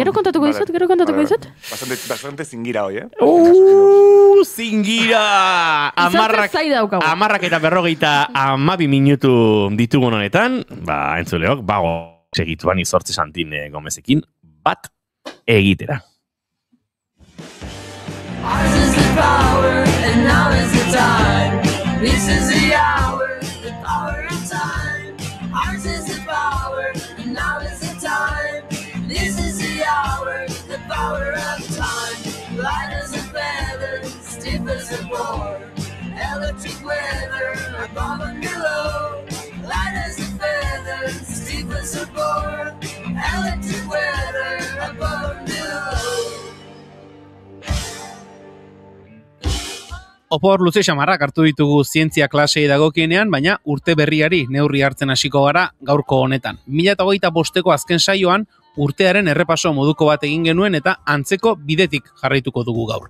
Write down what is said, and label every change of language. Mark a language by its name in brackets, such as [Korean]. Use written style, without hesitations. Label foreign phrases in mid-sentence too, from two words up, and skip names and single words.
[Basque] Gero kontatuko dizut. Bastante zingira hoi, Zingira! Amarrak eta 52 minutu ditugun honetan, entzuleok, segituan Izortze Santin Gomezekin, bat egitera. [English] Ours is the power, and now is the time. This is the hour, the power of time. Ours is the power, and now is the time. This is the hour, the power of time. Light as a feather, stiff as a board. Electric weather, above and below. Light as a feather, stiff as a board. Electric weather, above and below. [Basque] Opor luze xamarrak hartu ditugu zientzia klasei dagokienean, baina urte berriari neurri hartzen hasiko gara gaurko honetan. 2025ko azken saioan urtearen errepaso moduko bat egin genuen eta antzeko bidetik jarraituko dugu gaur.